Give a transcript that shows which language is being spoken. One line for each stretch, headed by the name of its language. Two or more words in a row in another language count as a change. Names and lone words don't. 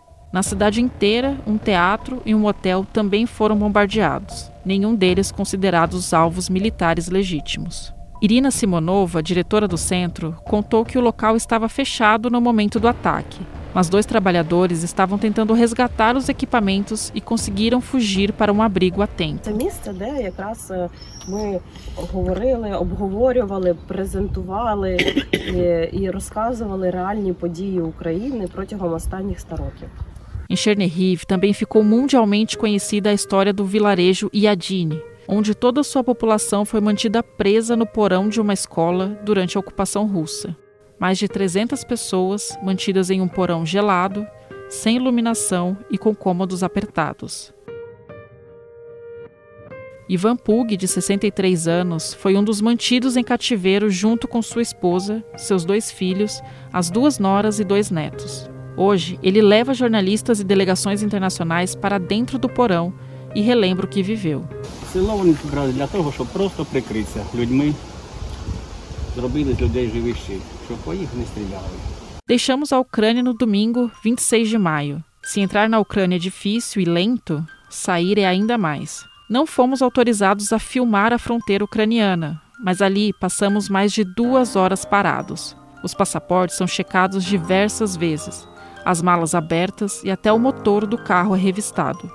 Portuguese: Na cidade inteira, um teatro e um hotel também foram bombardeados, nenhum deles considerados alvos militares legítimos. Irina Simonova, diretora do centro, contou que o local estava fechado no momento do ataque, mas 2 trabalhadores estavam tentando resgatar os equipamentos e conseguiram fugir para um abrigo a tempo.
Ukrainian: Це місце, де якраз ми говорили, обговорювали, презентували і розказували реальні події України протягом останніх 100 років.
Portuguese: Em Chernihiv também ficou mundialmente conhecida a história do vilarejo Iadine, onde toda a sua população foi mantida presa no porão de uma escola durante a ocupação russa. mais de 300 pessoas mantidas em um porão gelado, sem iluminação e com cômodos apertados. Ivan Pug, de 63 anos, foi um dos mantidos em cativeiro junto com sua esposa, seus 2 filhos, as 2 noras e 2 netos. Hoje, ele leva jornalistas e delegações internacionais para dentro do porão e relembra o que viveu.
Ukrainian: Село вони зібрали для того, щоб просто прикритися людьми, зробили з людей живий щит, щоб по їх не стріляли.
Portuguese: Deixamos a Ucrânia no domingo, 26 de maio. Se entrar na Ucrânia é difícil e lento, sair é ainda mais. Não fomos autorizados a filmar a fronteira ucraniana, mas ali passamos mais de 2 horas parados. Os passaportes são checados diversas vezes, as malas abertas e até o motor do carro é revistado.